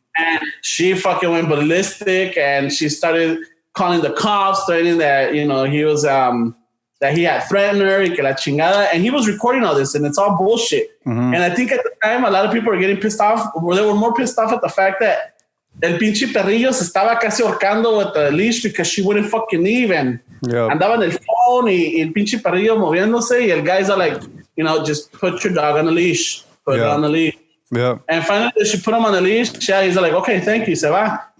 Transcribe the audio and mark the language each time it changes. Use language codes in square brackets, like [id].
[en] And she fucking went ballistic and she started calling the cops, threatening that, you know, he was, that he had threatened her, [es] y que la chingada. [en] And he was recording all this and it's all bullshit. Mm-hmm. And I think at the time, a lot of people were getting pissed off. Or they were more pissed off at the fact that [es] el pinche perrillo se estaba casi ahorcando [en] with the leash because she wouldn't fucking leave. [es] And andaba en el phone y el pinche perrillo moviéndose. [en] Y el guys are like, you know, just put your dog on the leash. Put it on the leash. Yeah. And finally, she put him on the leash. Yeah, he's like, okay, thank you, [es] se va.